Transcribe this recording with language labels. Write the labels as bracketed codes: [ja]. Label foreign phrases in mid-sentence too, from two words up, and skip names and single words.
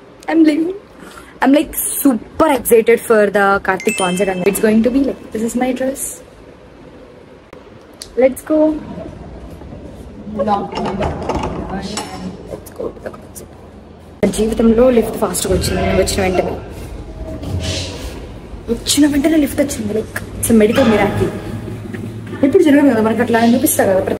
[en] I'm like super excited for the Karthik concert and it's going to be like, this is my dress. Let's go. Let's go to the concert. [te] జీవితంలో లిఫ్ట్ ఫాస్ట్గా వచ్చింది. నేను వచ్చిన వెంటనే లిఫ్ట్ వచ్చింది. [en] like it's medical miracle. [te] ఎప్పుడు జరగదు కదా మనకు, అట్లా చూపిస్తారు కదా.